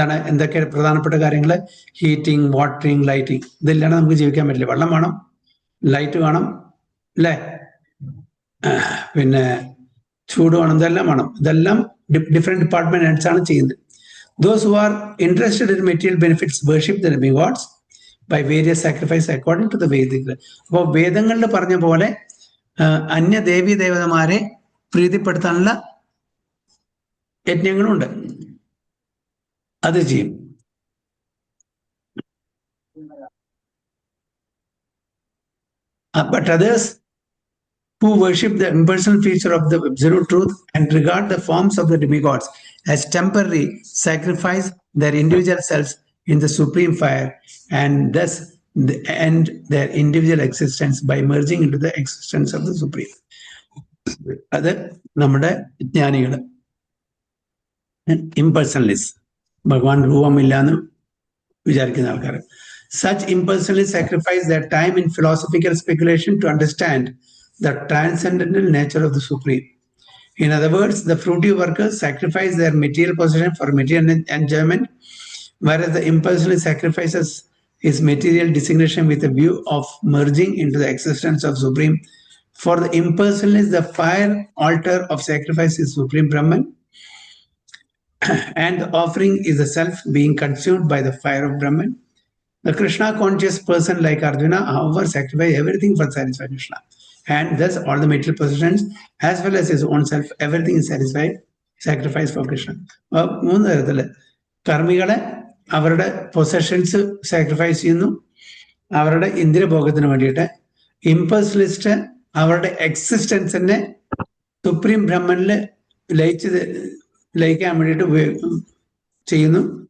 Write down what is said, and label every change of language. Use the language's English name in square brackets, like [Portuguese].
[Malayalam] എന്തൊക്കെ പ്രധാനപ്പെട്ട കാര്യങ്ങൾ? Heating, watering, lighting. ഇതില്ലാതെ നമുക്ക് ജീവിക്കാൻ പറ്റില്ല. വെള്ളം വേണം, ലൈറ്റ് വേണം അല്ലേ, പിന്നെ ചൂട് വേണം, ഇതെല്ലാം വേണം. ഇതെല്ലാം ഡിഫറെന്റ് ഡിപ്പാർട്ട്മെന്റ് ഹെഡ്സ് ആണ് ചെയ്യുന്നത്. [English] Those who are interested in material benefits worship the demigods by various sacrifices according to the Vedic. [Malayalam] അപ്പോൾ വേദങ്ങളിൽ പറഞ്ഞ പോലെ അന്യ ദേവീ ദേവതമാരെ പ്രീതിപ്പെടുത്താനുള്ള യജ്ഞങ്ങളുണ്ട്, അത് ചെയ്യും. [English] But others who worship the impersonal feature of the absolute truth and regard the forms of the demigods as temporary, sacrifice their individual selves in the supreme fire and thus end their individual existence by merging into the existence of the supreme. [Malayalam] അത് നമ്മുടെ ജ്ഞാനികള് impersonalists, ഭഗവാൻ രൂപമില്ലാന്ന് വിചാരിക്കുന്ന ആൾക്കാർ. [English] Such impersonalists sacrifice their time in philosophical speculation to understand the transcendental nature of the Supreme. In other words, the fruity workers sacrifice their material possession for material enjoyment, whereas the impersonalist sacrifices his material designation with a view of merging into the existence of Supreme. For the impersonalist, the fire altar of sacrifice is Supreme Brahman, and the offering is the self being consumed by the fire of Brahman. The Krishna conscious person like Arjuna, however, sacrifice everything for satisfy Krishna. And thus all the material possessions as well as his own self, everything is sacrifice for Krishna. [Malayalam] മൂന്ന് തരത്തില് കർമ്മികളെ അവരുടെ possessions sacrifice ചെയ്യുന്നു, അവരുടെ ഇന്ദ്രിയഭോഗത്തിന് വേണ്ടിയിട്ട്. ഇമ്പൾസലിസ്റ്റ് അവരുടെ എക്സിസ്റ്റൻസിനെ supreme ബ്രഹ്മനില് ലയിക്കാൻ വേണ്ടിയിട്ട് ചെയ്യുന്നു.